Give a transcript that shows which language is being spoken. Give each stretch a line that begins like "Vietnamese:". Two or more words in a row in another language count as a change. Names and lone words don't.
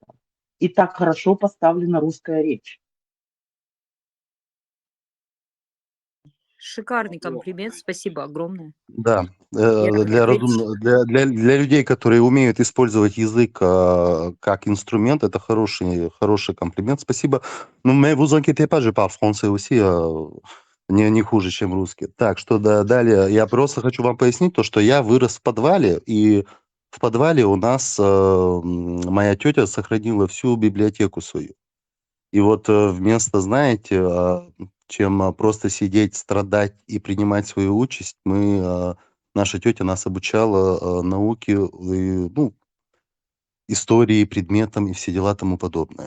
Russian: И так хорошо поставлена русская речь. Шикарный комплимент, спасибо огромное. Да, Я для людей, которые умеют использовать язык как инструмент, это хороший комплимент. Спасибо. Ну,
French: mais vous inquiétez pas, je parle français aussi,
Russian: не хуже, чем русский. Так, что далее? Я просто хочу вам пояснить то, что я вырос в подвале, и в подвале у нас моя тетя сохранила всю библиотеку свою. И вот вместо, знаете, чем просто сидеть, страдать и принимать свою участь, наша тетя нас обучала науке, ну, истории, предметам и все дела тому подобное.